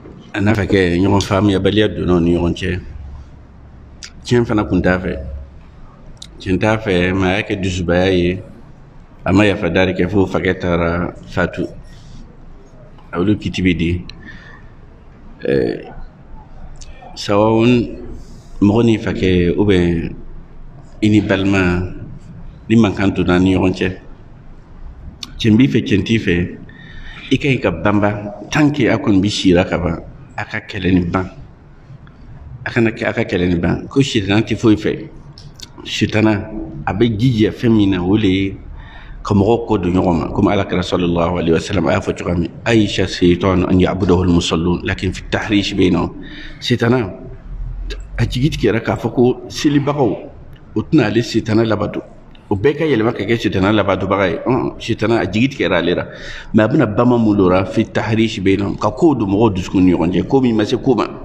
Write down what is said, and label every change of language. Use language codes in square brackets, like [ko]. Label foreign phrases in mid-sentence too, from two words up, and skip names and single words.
[bm] ana fa ke ɲɔgɔn faamuya baliya donna ni ɲɔgɔn cɛ tiɲɛ fana kun t'a fɛ tiɲɛ t'a fɛ ma y'a kɛ dusubaya ye a ma yafa dari kɛ fo fakɛ taara fatu a olu kitibi di sawawun mɔgɔ ni fakɛ [fr] ou bien [bm] i ni balima ni mankan donna ni ɲɔgɔn cɛ tiɲɛ b'i fɛ tiɲɛ t'i fɛ i ka ɲi ka banba [fr] tant que [bm] a kɔni bi sira ka ban a ka kɛlɛ ni ban a kana kɛ a ka kɛlɛ ni ban ko sitana tɛ foyi fɛ sitana a bɛ jija fɛn min na o le ye ka mɔgɔw kɔ don ɲɔgɔn ma comme alakira [ar] صلى الله عليه وسلم [bm] a y'a fɔ cogoya min [ar] أيس الشيطان أن يعبده المصلون لكن في التحريش بينهم [bm] sitana a jigi tigɛra k'a fɔ ko selibagaw o tɛna ale sitana labato o bɛɛ ka yɛlɛma ka kɛ sitana labatobaga ye sitana a jigi tigɛra ale la mais a bɛna bama mun lora [ar] في التحريش بينهم [bm] ka kow don mɔgɔw dusukun ni ɲɔgɔn cɛ ko min ma se ko ma